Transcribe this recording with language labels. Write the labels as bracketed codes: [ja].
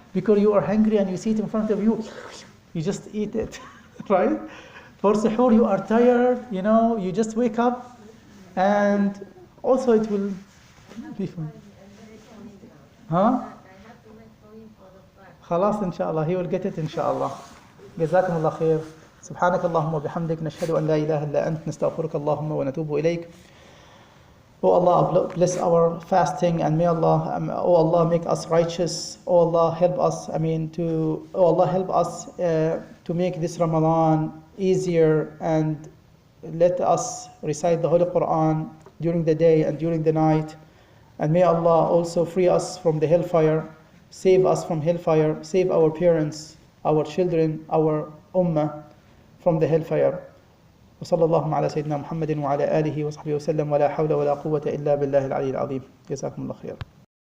[en] Because you are hungry and you see it in front of you. You just eat it. Right? For suhoor you are tired. You just wake up. And also it will be fun. Huh? [ar] خلاص إن شاء الله. [en] He will get it [ar] إن شاء الله. جزاكم الله خير. سبحانك اللهم وبحمدك نشهد أن لا إله إلا أنت نستغفرك اللهم ونتوب إليك. [en] Oh Allah, bless our fasting, and may Allah, oh Allah, make us righteous. Oh Allah, help us. To make this Ramadan easier, and let us recite the Holy Quran during the day and during the night. And may Allah also free us from the hellfire, save us from hellfire, save our parents, our children, our ummah from the hellfire. [ar] وصلى الله على سيدنا محمد وعلى آله وصحبه وسلم ولا حول ولا قوة إلا بالله العلي العظيم. جزاكم الله خير.